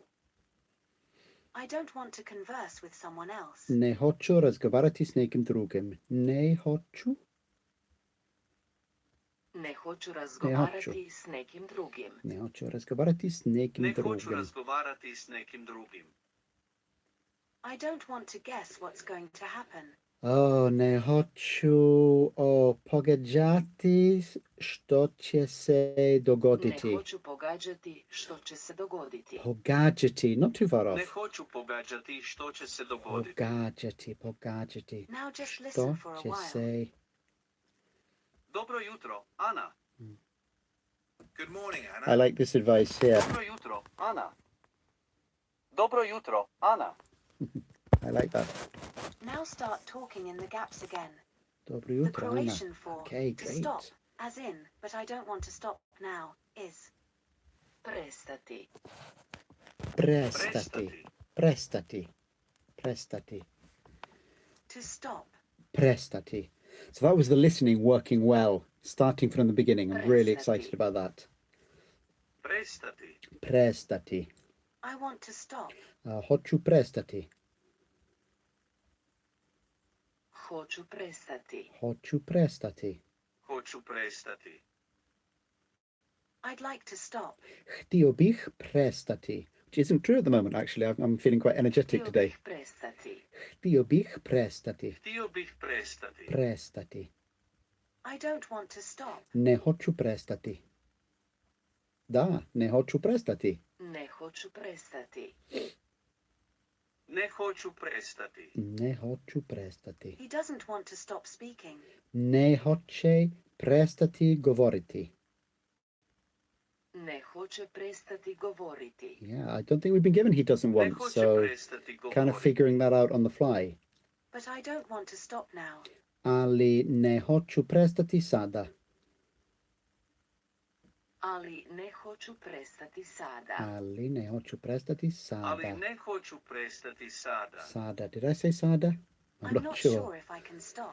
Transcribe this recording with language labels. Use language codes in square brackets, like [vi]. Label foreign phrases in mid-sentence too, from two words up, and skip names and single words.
[en] I don't want to converse with someone else. [hr] Ne hoću razgovarati s nekim drugim. Ne hoću. Ne hoću razgovarati s nekim drugim. Ne hoću razgovarati s nekim Ne hoću drugim. razgovarati s nekim drugim. [en] I don't want to guess what's going to happen. [hr] Ne hoću pogađati što će se dogoditi. Ne hoću pogađati što će se dogoditi. Pogađati, [en] not too far [hr] Ne [en] off. [hr] hoću pogađati što će se dogoditi. Pogađati. [en] Now just [hr] Što [en] listen for a [hr] će [en] while. [hr] se... Dobro jutro, Ana. [en] Good morning, I Anna. like this advice here. [hr] Dobro jutro, Ana. Dobro jutro, Ana. [en] I like that. Now start talking in the gaps again. [hr] Dobro [en] The [hr] jutro, Ana. [en] Croatian for Okay, to great. stop, as in, but I don't want to stop now, is [hr] Prestati. Prestati. Prestati. [en] to stop. [hr] Prestati. [en] So that was the listening working well, starting from the beginning. I'm really [hr] Prestati. [en] excited about that. [hr] Prestati. Prestati. [en] I want to stop. [hr] Hoću prestati. Hoću prestati. Hoću prestati. Hoću prestati. [en] I'd like to stop. [hr] Htio bih prestati. [en] Which isn't true at the moment, actually. I'm feeling quite energetic [hr] Htio [en] today. [hr] bih prestati. Htio bih prestati. Htio bih prestati. Prestati. [en] I don't want to stop. [hr] Ne hoću prestati. Da, ne hoću prestati. Ne hoću prestati. Ne hoću prestati. Ne hoću prestati. [en] He doesn't want to stop speaking. [hr] Ne hoće prestati govoriti. Ne hoće prestati govoriti. [en] Yeah, I don't think we've been given he doesn't [hr] Ne [en] want, [hr] hoće [en] so [hr] prestati [en] kind of [hr] govoriti. [en] figuring that out on the fly. But I don't want to stop now. [hr] Ali ne hoću prestati sada. Ali ne hoću prestati sada. Ali ne hoću prestati sada. Ali ne hoću prestati sada. Sada. [en] Did I say sada? I'm I'm not not sure. sure if I can stop.